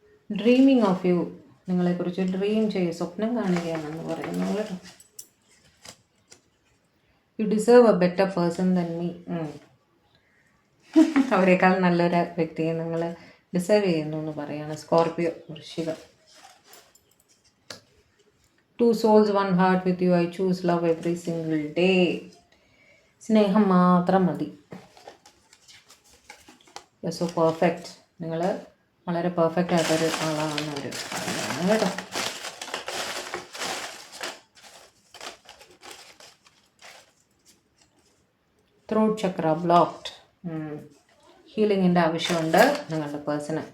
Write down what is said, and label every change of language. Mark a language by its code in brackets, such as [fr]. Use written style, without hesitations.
[en] dreaming of you, [ml] നിങ്ങളെക്കുറിച്ച് dream ചെയ്യുക, സ്വപ്നം കാണുകയാണെന്ന് പറയുന്നു കേട്ടോ. [en] you deserve a better person than me, [ml] അവരെക്കാൾ നല്ലൊരു വ്യക്തിയെ നിങ്ങൾ ഡിസേർവ് ചെയ്യുന്നു എന്ന് പറയുകയാണ്. Scorpio, Vrischikam. [en] 2 souls 1 heart with you, I choose love every single day. [ml] സ്നേഹം മാത്രം മതി. [en] you so perfect, [ml] നിങ്ങൾ വളരെ പെർഫെക്റ്റ് ആയിട്ടൊരു ആളാണ് അവർ പറയുന്നത് കേട്ടോ. [en] throat chakra blocked, [ml] ഹീലിങ്ങിൻ്റെ ആവശ്യമുണ്ട് നിങ്ങളുടെ പേഴ്സണ്.